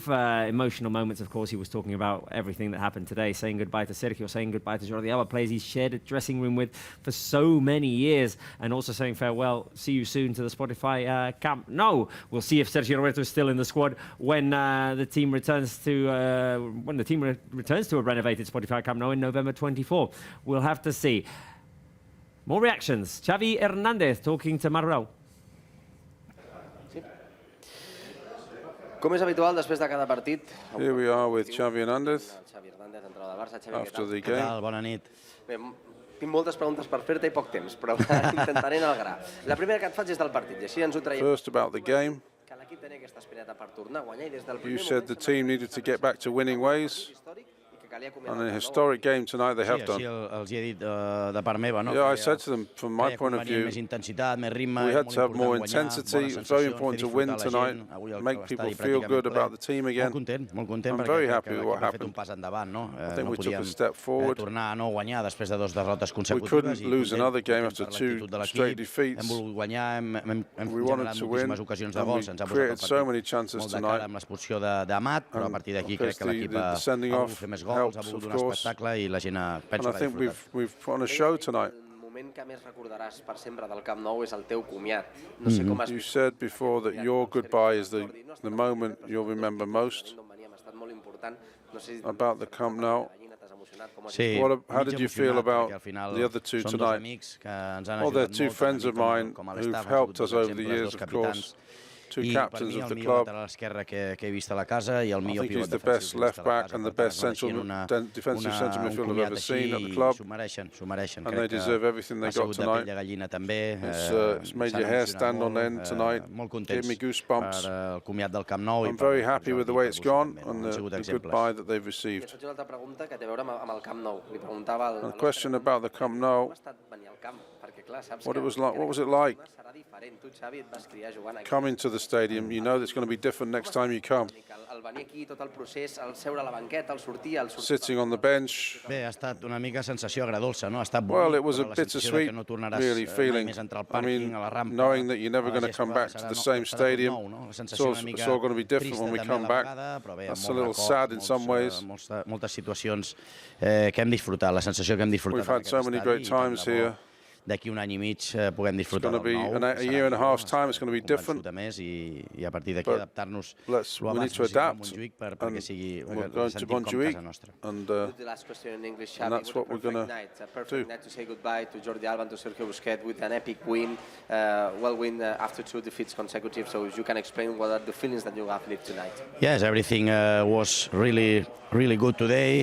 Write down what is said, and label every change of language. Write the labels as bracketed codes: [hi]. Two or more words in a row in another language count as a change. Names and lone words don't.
[en] Emotional moments, of course. He was talking about everything that happened today, saying goodbye to Sergio, saying goodbye to Jordi Alba, players he's shared a dressing room with for so many years, and also saying farewell, see you soon to the Spotify Camp Nou. We'll see if Sergio Roberto is still in the squad when the team returns to returns to a renovated Spotify Camp Nou in November 24. We'll have to see. More reactions. Xavi Hernandez talking to Marrou. [ca] Com és habitual, després de cada partit... [en] Here we are with Xavi Hernandez after the game. [ca] Bona nit. Bé, tinc moltes preguntes per fer-te i poc temps, però intentaré anar al gra. La primera que et faig és del partit, i així ens ho traiem. [en] First about the game. [ca] Que l'equip tenia aquesta espineta per tornar a guanyar i des del [en] You [ca] primer [en] said the team needed to get back to winning ways. And in a historic game tonight, they have done. [ca] Els hi he dit de part meva, no? [en] Yeah, I said to them, from my point of view, [ca] més intensitat, més ritme, [en] we had to have more intensity. It's very important to win tonight, make people feel good about the team again. [ca] Molt content [en] I'm [ca] perquè [en] very happy with what [ca] hem fet [en] happened. [ca] un pas endavant, no? [en] I think [ca] No [en] we took a [ca] podíem [en] step forward. [ca] tornar a no guanyar després de 2 derrotes [en] We [ca] consecutives. [en] couldn't lose another game after 2 straight defeats. [ca] Hem volgut guanyar, hem [en] We wanted [ca] generat [en] to win, [ca] moltíssimes ocasions de [en] and [ca] gols, [en] we [ca] ens ha posat [en] created [ca] el [en] so [ca] partit [en] many chances [ca] molt de [en] tonight. [ca] cara amb l'expulsió d'Amat, però a partir d'aquí crec que l'equip ha [en] sending [ca] volgut [en] off [ca] fer més gols, ha [en] helps, [ca] volgut [en] of [ca] donar [en] course. [ca] espectacle i la gent penso [en] And I [ca] que ha [en] think [ca] disfrutat. [en] we've put on a show tonight. [ca] El moment que més recordaràs per sempre del Camp Nou és el teu comiat. No sé com has [en] You said before that your goodbye is the moment you'll remember most [ca] ha estat molt important. No sé si [en] about the Camp Nou. [ca] Sí, [en] How did you feel about [ca] al final [en] the other two [ca] són dos [en] tonight? [ca] amics que ens han [en] Well, they're [ca] ajudat [en] two [ca] molt, [en] friends of mine [ca] com a [en] who've [ca] l'estaf, han [en] helped [ca] sigut [en] us [ca] dos [en] over the [ca] exemples, [en] years, [ca] dos [en] of [ca] capitans. [en] course. Two I captains [ca] per mi [en] of the [ca] el millor [en] club. [ca] lateral esquerre que he vist a la casa i el [en] I [ca] millor [en] think [ca] pivot [en] he's the [ca] defensiu [en] best [ca] que he vist [en] left [ca] a la [en] back [ca] casa. [en] and the [ca] Per tant, [en] best [ca] mereixien [en] defensive centre [ca] un [en] midfielder I've [ca] comiat [en] ever seen at [ca] així [en] the [ca] i [en] club. [ca] s'ho mereixen. [en] And they deserve everything they [ca] ha [en] got [ca] sigut de [en] tonight. [ca] pell de gallina també. [en] It's made your hair stand on end tonight. [ca] Molt [en] Gave [ca] contents [en] me goosebumps. [ca] per el comiat del Camp Nou. [en] I'm very happy with the way it's gone and [ca] han sigut [en] the [ca] exemples. [en] goodbye that they've received. [ca] faig una altra pregunta que té a veure amb el Camp Nou. Li preguntava al [en] A question about the Camp Nou. [ca] com ha estat venir al camp, perquè clar, saps [en] What [ca] que [en] it was like. What was it like [ca] serà diferent. Tu, Xavi, et vas criar jugant aquí. [en] coming to the stadium? You know that it's going to be different next time you come. [ca] El venir aquí, tot el procés, el seure a la banqueta, el sortir, [en] Sitting on the bench. [ca] Bé, ha estat una mica sensació agradolça, no? Ha estat [en] Well, [ca] bonic, [en] it was a [ca] però la sensació de [en] bittersweet, [ca] que no tornaràs [en] really, [ca] mai [en] feeling. [ca] més a entrar al [en] I [ca] pàrquing, [en] mean, [ca] a la rampa, [en] knowing that you're never [ca] a la [en] going to come [ca] gespa, [en] back to [ca] serà [en] the [ca] no- [en] same [ca] serà tot [en] stadium. [ca] nou, no? La [en] It's [ca] sensació [en] all, [ca] una mica [en] it's all going to be different [ca] trista [en] when we [ca] també [en] come [ca] a la [en] back. [ca] vegada, però bé, amb [en] That's a [ca] molts [en] little [ca] records, [en] sad in some ways. [ca] moltes situacions que hem disfrutat, la sensació que hem disfrutat [en] We've had so many great times here. [ca] D'aquí un any i mig puguem disfrutar [en] It's [ca] del [en] going to be [ca] nou. [en] a year and a half's time. It's going to be different. [ca] Més i a partir d'aquí [en] But [ca] adaptar-nos [en] we need to adapt. [ca] perquè sigui [en] We're going to Montjuïc, and The last question in English, Xavi. that's what we're going to A perfect night to say goodbye to Jordi Alba and to Sergio Busquets with an epic win. Win after 2 defeats consecutive. So if you can explain what are the feelings that you have lived tonight. Yes, everything was really good today.